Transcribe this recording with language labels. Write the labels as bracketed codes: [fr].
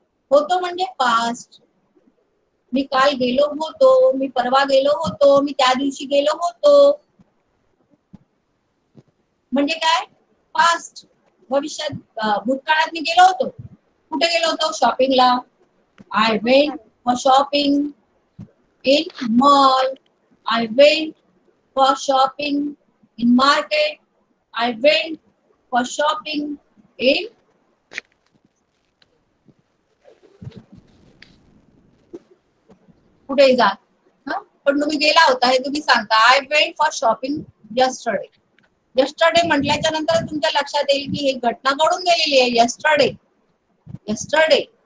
[mr] होतो म्हणजे पास्ट. मी काल गेलो होतो, मी परवा गेलो होतो, मी त्या दिवशी गेलो होतो. म्हणजे काय? पास्ट. भविष्यात भूतकाळात मी गेलो होतो. कुठे गेलो होतो? शॉपिंगला. [en] I went for shopping in mall. I went for shopping in market. I went for shopping in [mr] कुठे जा. पण तुम्ही गेला होता हे तुम्ही सांगता. [en] I went for shopping yesterday. [mr] Yesterday म्हटल्याच्या नंतर तुमच्या लक्षात येईल की ही घटना घडून गेलेली आहे. यस्टरडे.